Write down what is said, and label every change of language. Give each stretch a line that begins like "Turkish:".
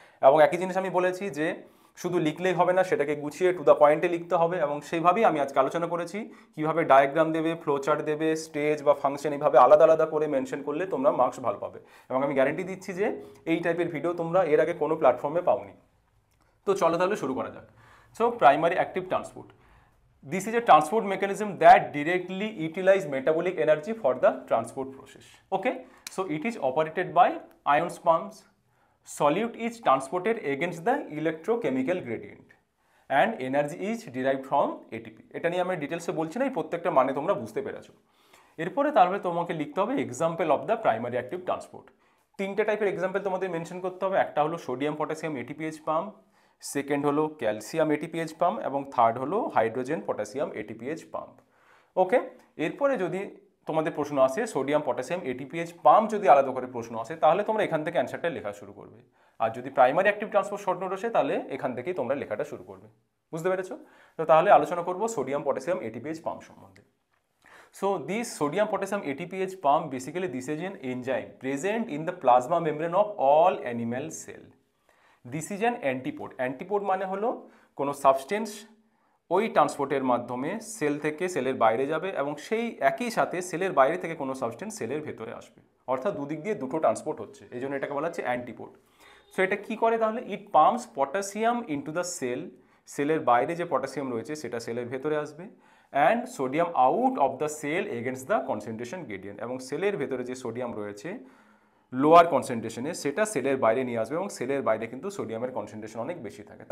Bangla: এবং একই জিনিস আমি বলেছি যে শুধু লিখলেই হবে না, সেটাকে গুছিয়ে টু দ্য পয়েন্টে লিখতে হবে, এবং সেইভাবেই আমি আজকে আলোচনা করেছি কিভাবে ডায়াগ্রাম দেবে, ফ্লোচার্ট দেবে, স্টেজ বা ফাংশন এইভাবে আলাদা আলাদা করে মেনশন করলে তোমরা মার্কস ভালো পাবে। এবং আমি গ্যারেন্টি দিচ্ছি যে এই টাইপের ভিডিও তোমরা এর আগে কোনো প্ল্যাটফর্মে পাওনি। তো চলো তাহলে শুরু করা যাক।
English: So primary active transport, this is a transport mechanism that directly utilize metabolic energy for the transport process. Okay, so it is operated by ions pumps. Solute is transported against the electrochemical gradient and energy is derived from ATP.
Bangla: এটা নিয়ে আমি ডিটেলসে বলছি না, এই প্রত্যেকটা মানে তোমরা বুঝতে পেরেছো। এরপরে তারপরে তোমাকে লিখতে হবে
English: Example of the primary active transport.
Bangla: তিনটে টাইপের এক্সাম্পল তোমাদের মেনশন করতে হবে। একটা হলো সোডিয়াম পটাশিয়াম এটিপিএইচ পাম্প, সেকেন্ড হলো ক্যালসিয়াম এটিপিএইচ পাম্প, এবং থার্ড হলো হাইড্রোজেন পটাশিয়াম এটিপিএইচ পাম্প। ওকে, এরপরে যদি তোমাদের প্রশ্ন আসে সোডিয়াম পটাশিয়াম এটিপিএইচ পাম্প যদি আলাদা করে প্রশ্ন আসে, তাহলে তোমরা এখান থেকে অ্যান্সারটা লেখা শুরু করবে। আর যদি primary active transport short note আসে, তাহলে এখান থেকেই তোমরা লেখাটা শুরু করবে। বুঝতে পেরেছো? তো তাহলে আলোচনা করবো সোডিয়াম পটাশিয়াম এটিপিএইচ পাম্প সম্বন্ধে।
English: So this sodium potassium ATPase pump, basically this is an enzyme present in the plasma membrane of all animal cell. This is an antipode.
Bangla: Antipode মানে হলো কোনো সাবস্টেন্স ওই ট্রান্সপোর্টের মাধ্যমে সেল থেকে সেলের বাইরে যাবে, এবং সেই একই সাথে সেলের বাইরে থেকে কোনো সাবস্টেন্স সেলের ভেতরে আসবে, অর্থাৎ দুদিক দিয়ে দুটো ট্রান্সপোর্ট হচ্ছে, এই জন্য এটাকে বলা হচ্ছে অ্যান্টিপোড। সো এটা কী করে তাহলে?
English: it pumps potassium into the cell,
Bangla: সেলের বাইরে যে পটাশিয়াম রয়েছে সেটা সেলের ভেতরে আসবে,
English: and sodium out of the cell against the concentration gradient,
Bangla: এবং সেলের ভেতরে যে সোডিয়াম রয়েছে লোয়ার কনসেন্ট্রেশনে সেটা সেলের বাইরে নিয়ে আসবে, এবং সেলের বাইরে কিন্তু সোডিয়ামের কনসেন্ট্রেশন অনেক বেশি থাকে।